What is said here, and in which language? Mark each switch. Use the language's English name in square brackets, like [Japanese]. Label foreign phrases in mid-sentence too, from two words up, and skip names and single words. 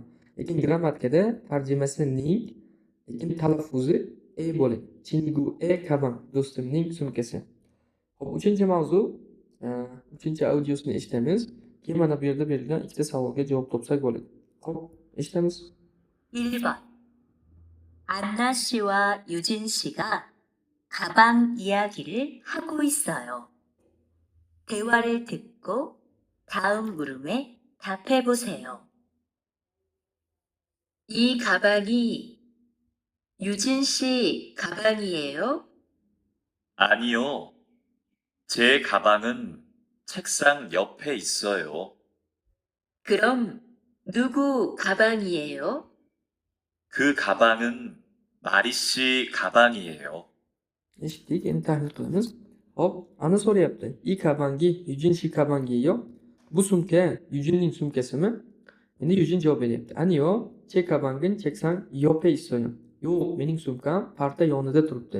[Uzbek] Lekin grammatikada tarjimasi ning, lekin talaffuzi bo'ladi. [Korean] 친구의 가방, [Uzbek] do'stimning sumkasi. Xo'p, 3-mavzu, 3-audiosini eshitamiz. Keyin mana bu yerda berilgan ikkita savolga javob topsak bo'ladi. Xo'p, eshitamiz. [Korean] 1번. 안나 씨와 유진 씨가 가방 이야기를 하고 있어요. 대화를 듣고 다음 물음에 답해 보세요. 이 가방이 유진 씨 가방이에요? 아니요. 제 가방은 책상 옆에 있어요. 그럼 누구 가방이에요? 그 가방은 마리 씨 가방이에요. [Uzbek] Eshitdik, endi tahlil qilamiz. Hop, ana so'rayapti. [Korean] 이 가방이 유진 씨 가방이에요. [Uzbek] Bu sumka Yujinning sumkasimi? Endi Yujin javob beryapti. [Korean] 아니요, 제 가방은 책상 옆에 있어요. [Uzbek] Yo'q, mening sumkam parta yonida turibdi.